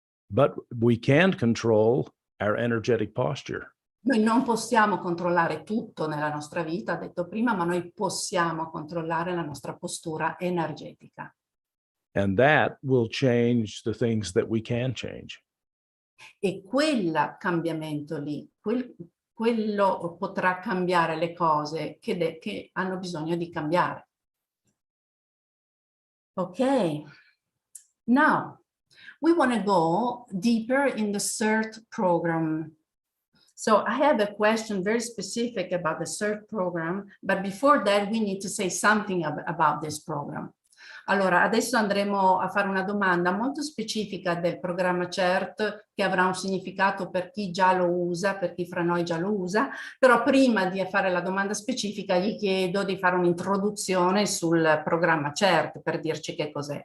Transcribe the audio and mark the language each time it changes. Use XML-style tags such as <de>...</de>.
<en>But we can control our energetic posture.</en> <it>Noi non possiamo controllare tutto nella nostra vita, ho detto prima, ma noi possiamo controllare la nostra postura energetica.</it> <en>And that will change the things that we can change.</en> <it>E quel cambiamento lì, quello potrà cambiare le cose che hanno bisogno di cambiare.</it> <en>Ok, now we want to go deeper in the CERT program. So I have a question very specific about the CERT program, but before that we need to say something about this program.</en> <it>Allora, adesso andremo a fare una domanda molto specifica del programma CERT, che avrà un significato per chi già lo usa, per chi fra noi già lo usa, però prima di fare la domanda specifica gli chiedo di fare un'introduzione sul programma CERT per dirci che cos'è.</it>